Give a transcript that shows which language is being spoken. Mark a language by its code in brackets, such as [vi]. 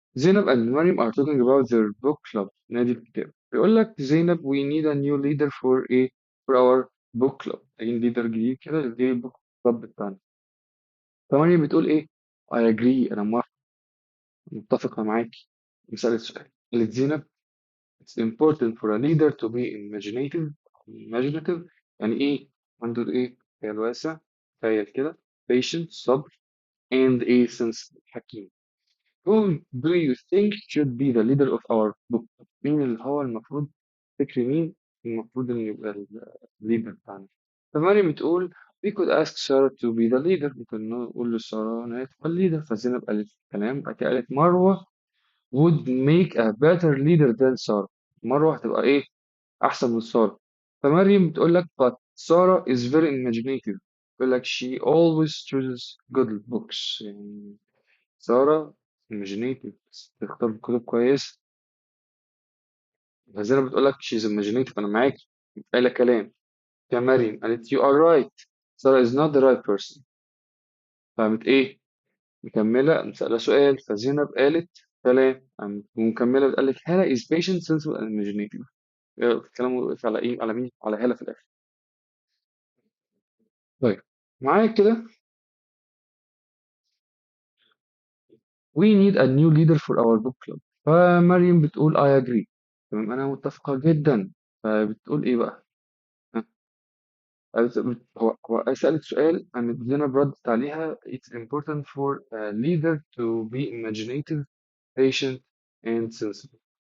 [en] زينب and مريم are talking about their book club. [ar] نادي الكتاب. بيقول لك [en] زينب we need a new leader for our book club. [ar] عايزين ليدر جديد كده للبوك كلاب بتاعنا. فمريم بتقول ايه؟ [en] I agree. [ar] انا متفقة معاكي. مسألة سؤال. قالت زينب [en] it's important for a leader to be imaginative. [ar] يعني ايه؟ عنده ايه؟ خيال واسع. تخيل كده. [en] patient صبر and a sense حكيم. Who do you think should be the leader of our book? [ar] مين اللي هو المفروض، فكر مين المفروض إنه يبقى الليدر بتاعنا؟ فمريم بتقول [en] we could ask Sarah to be the leader. [ar] ممكن نقول لسارة إن هي تبقى الليدر. فزينب قالت كلام، بعد كده قالت مروة [en] would make a better leader than Sarah. [ar] مروة هتبقى إيه؟ أحسن من سارة. فمريم بتقول لك [en] but Sarah is very imaginative. [ar] يقول لك [en] she always chooses good books، [ar] يعني سارة imaginative، تختار كتب كويسة. فزينب بتقول لك she's imaginative، أنا معاك، قايلة كلام. يا مريم قالت [en] you are right، سارة is not the right person. [ar] فقامت إيه؟ مكملة مسألة سؤال، فزينب قالت كلام، قامت ومكملة قال لك هالة [en] is patient sensible and imaginative. [ar] الكلام وقف على إيه؟ على مين؟ على هالة في الآخر. طيب معايا كده. [en] we need a new leader for our book club. [ar] فمريم بتقول [en] I agree. [ar] تمام أنا متفقة جدا. فبتقول إيه بقى؟ ها؟ هو سألت سؤال، قامت زينب ردت عليها [en] it's important for a leader to be imaginative, patient and sensible.